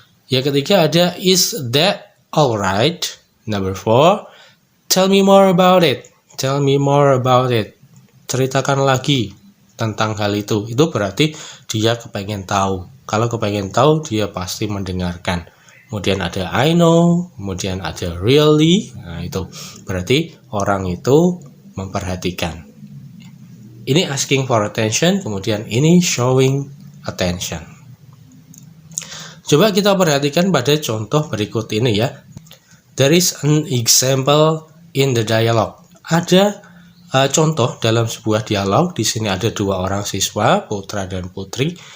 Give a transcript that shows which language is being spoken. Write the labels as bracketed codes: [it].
[id] Yang ketiga ada [en] is that alright. Number 4, tell me more about it. Tell me more about it. [id] Ceritakan lagi tentang hal itu. Itu berarti dia kepengen tahu. Kalau kepengen tahu, dia pasti mendengarkan. Kemudian ada I know, kemudian ada really. Nah, itu berarti orang itu memperhatikan. Ini asking for attention, kemudian ini showing attention. Coba kita perhatikan pada contoh berikut ini ya. [en] There is an example in the dialogue. [id] Ada contoh dalam sebuah dialog. Di sini ada 2 orang siswa, putra dan putri.